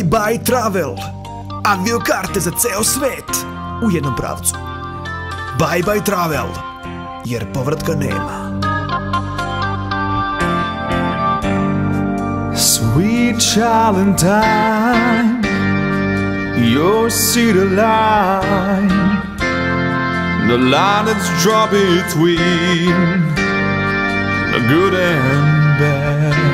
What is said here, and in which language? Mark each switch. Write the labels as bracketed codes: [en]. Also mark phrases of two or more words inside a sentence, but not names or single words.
[sr] Bye Travel, aviokarte za ceo svet u jednom pravcu. Bye Bye Travel, jer povratka nema. [en] Sweet Valentine, your city line, the line that's drawn between the good and bad.